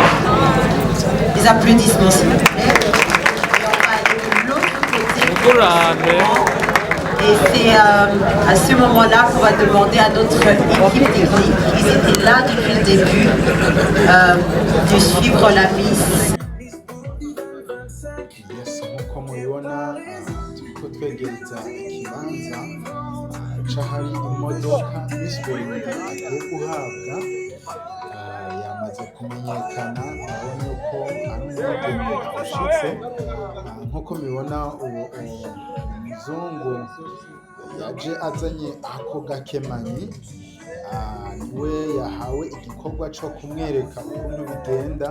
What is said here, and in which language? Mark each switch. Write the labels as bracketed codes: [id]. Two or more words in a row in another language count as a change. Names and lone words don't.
[fr] Les applaudissements s'il vous plaît. Et on va aller de l'autre côté. Et c'est à ce moment-là qu'on va demander à notre équipe technique, ils étaient là depuis le début, de suivre la Miss. [rn] twegereza ikibanza c'ahari imodoka Miss Burundi agiye guhabwa, yamaze kumenyekana. Urabona yuko ari umugeni ashitse, nk'uko mubibona uwo muzungu yaje azanye ako gakemanyi, niwe yahawe igikorwa co kumwereka ukuntu bigenda.